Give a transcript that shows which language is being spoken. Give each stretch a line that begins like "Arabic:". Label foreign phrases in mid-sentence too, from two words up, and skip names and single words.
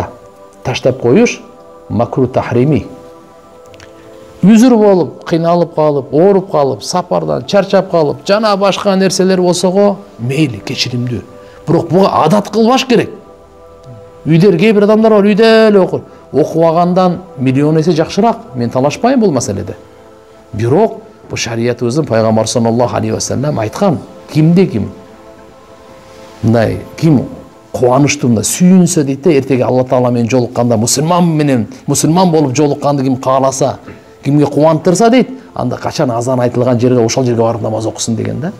Kyrgyz: Таштап коюш
Arabic: مكروه تحريمي.
Kyrgyz: Үзүр болуп, кыйналып калып, ооруп калып, сапардан чарчап калып, жана башка нерселер болсо го мейли, кечиримдүү. Бирок буга адат кылбаш керек. Үйдер кээ бир адамдар бар, үйдө эле окур. Окубагандан миллион эсе жакшыраак. Мен талашпайм бул маселеде. Бирок бу шариятыбыздын пайгамбар
Arabic: صلى الله عليه وسلم
Kyrgyz: айткан, кимде ким мындай ким кубанычтуу мындай сүйүнсө дейт да, эртеги Алла Таала менен жолукканда мусулман болуп жолукканды ким кааласа, кимге кубантырса дейт, анда качан азан айтылган жерге ошол жерге барып намаз окусын деген да.